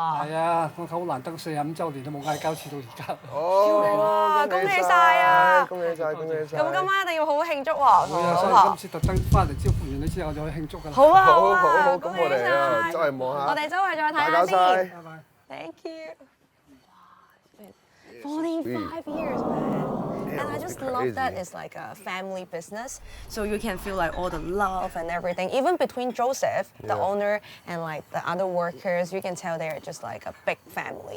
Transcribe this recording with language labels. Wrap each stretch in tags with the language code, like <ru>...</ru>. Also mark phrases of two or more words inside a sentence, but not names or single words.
<yue>係啊，我好難得45週年都冇嗌交，至到而家。哦，恭喜晒啊！恭喜晒，恭喜晒。咁今晚一定要好好慶祝喎，同老所以婆。今次特登翻嚟招呼完你之後就可以慶祝㗎啦。好啊，好，咁咁我哋啊，周圍望下。我哋周圍再睇下打攪晒。</yue> <en>先。Thank you. 45 years, man. And I just love that it's like a family business. So you can feel like all the love and everything. Even between Joseph, the owner, and like the other workers, you can tell they're just like a big family.</en>